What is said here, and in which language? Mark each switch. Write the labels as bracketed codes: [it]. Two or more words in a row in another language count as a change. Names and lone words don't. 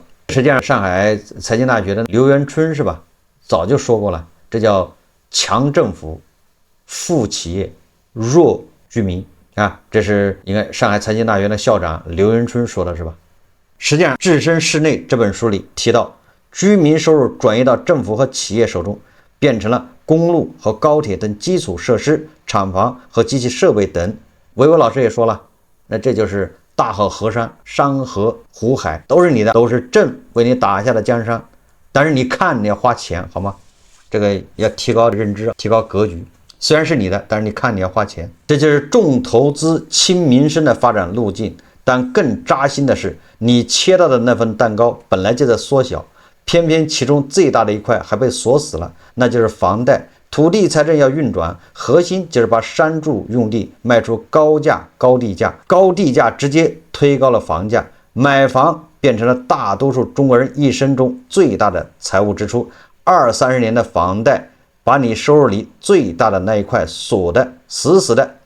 [zh] 實際上，上海財經大學的劉元春是吧，早就說過了，這叫強政府、富企業、弱居民啊，這是应該上海財經大學的校長劉元春說的是吧？實際上，《置身事內》這本書裡提到，居民收入轉移到政府和企業手中，變成了公路和高鐵等基礎設施、廠房和機器設備等。維维老師也說了，那這就是大好河山、山河湖海都是你的，都是朕為你打下的江山。但是你看，你要花錢，好嗎？這個要提高認知，提高格局。雖然是你的，但是你看你要花錢。這就是重投資輕民生的發展路徑。但更扎心的是，你切到的那份蛋糕本來就在縮小，偏偏其中最大的一塊還被鎖死了，那就是房貸。土地财政要運轉，核心就是把商住用地賣出高價高地價，高地價直接推高了房價，買房變成了大多數中國人一生中最大的財務支出。20-30年的房貸把你收入裡最大的那一塊鎖得死死的。